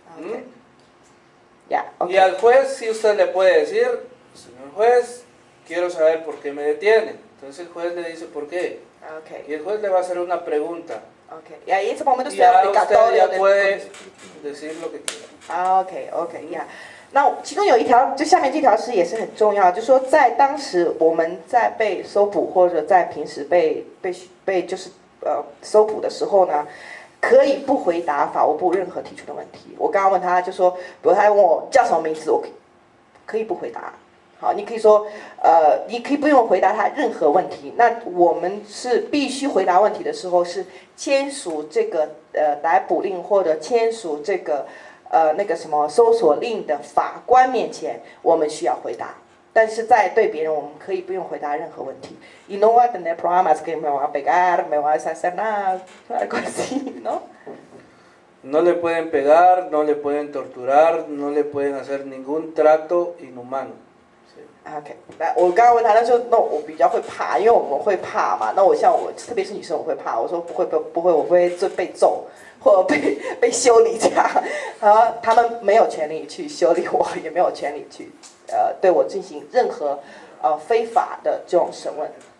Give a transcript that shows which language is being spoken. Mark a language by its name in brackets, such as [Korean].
[Spanish] Okay. Ya, okay. Y al juez sí usted le puede decir, señor juez, quiero saber por qué me detiene. Entonces el juez le dice por qué. Okay. Y el juez le va a hacer una pregunta. Okay. Y ahí en ese momento usted ya puede decir lo que quiera. [Chinese] OK， 呀。那其中有一条，就下面这条是也是很重要，就是说在当时我们在被搜捕或者在平时被就是搜捕的时候呢，可以不回答法务部任何提出的问题。我刚刚问他就说，比如他问我叫什么名字，我可以不回答。好，你可以说你可以不用回答他任何问题。那我们是必须回答问题的时候，是签署这个逮捕令或者签署这个那个什么搜索令的法官面前，我们需要回答。但是在对别人，我们可以不用回答任何问题。 [Spanish] Y no va a tener problemas que me van a pegar, me van a hacer nada, algo así, ¿no? No le pueden pegar, no le pueden torturar, no le pueden hacer ningún trato inhumano. [Chinese] OK， 我刚刚问他，他说那我比较会怕，因为我们会怕嘛。那我像我，特别是女生，我会怕。我说不会，我不会被揍或者被修理这样。然后他们没有权利去修理我，也没有权利去对我进行任何非法的这种审问。